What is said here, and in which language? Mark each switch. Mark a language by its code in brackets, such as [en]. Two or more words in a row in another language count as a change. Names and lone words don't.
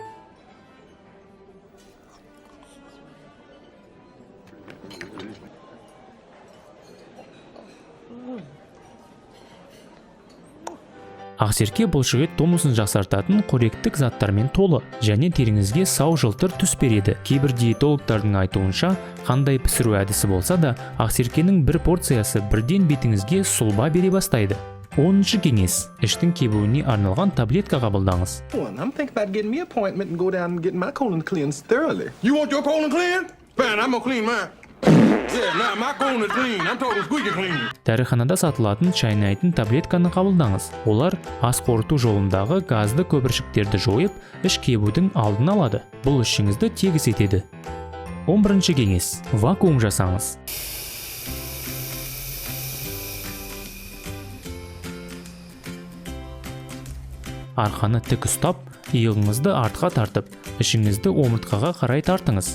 [kk] Ақсерке бұлшық ет тонусын жақсартатын қоректік заттармен толы және теріңізге сау жылтыр түс береді. Кейбір диетологтардың айтуынша, қандай пісіру әдісі болса да, ақсеркенің бір порциясы бірден бетіңізге сұлба бере бастайды. 10-ші кеңес. Іштің кебуіне арналған таблетка қабылдаңыз. [en] I'm thinking about getting me an appointment and go down and get my colon cleansed thoroughly. You want your colon clean? Fine, I'm gonna clean mine. Yeah, now my colon is clean. I'm talking squeaky clean. [kk] Дәріханада сатылатын шайнайтын таблетканы қабылдаңыз. Олар ас қорыту жолындағы газды көпіршіктерді жойып, іш кебудің алдын алады. Бұл ішіңізді тегіс етеді. 11-ші кеңес. Вакуум жасаңыз. Арқаны тік ұстап, иығыңызды артқа тартып, ішіңізді омыртқаға қарай тартыңыз.